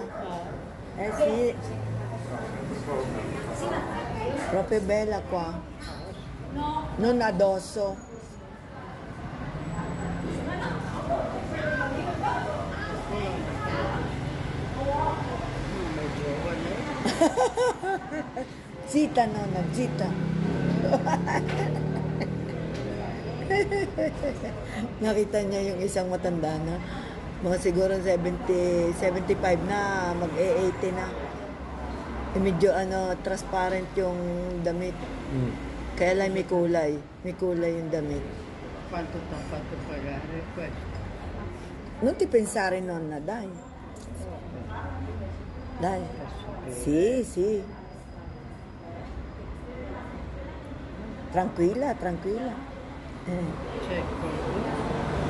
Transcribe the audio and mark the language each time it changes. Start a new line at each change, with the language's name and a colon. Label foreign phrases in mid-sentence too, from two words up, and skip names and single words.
Italian: Sì. Proprio bella qua. Non addosso. Ma è giovane. Zitta, nonna, zitta.
Filipino: Nakita niya yung isang matanda na mga siguro 70, 75 na, mag-80 na. Medyo transparent yung damit. Kaya lang may kulay. May kulay yung damit.
Italian: Quanto ti ha fatto pagare questo? Non ti pensare, nonna, dai. Dai. Sì, sì. Tranquilla, tranquilla. C'è quello.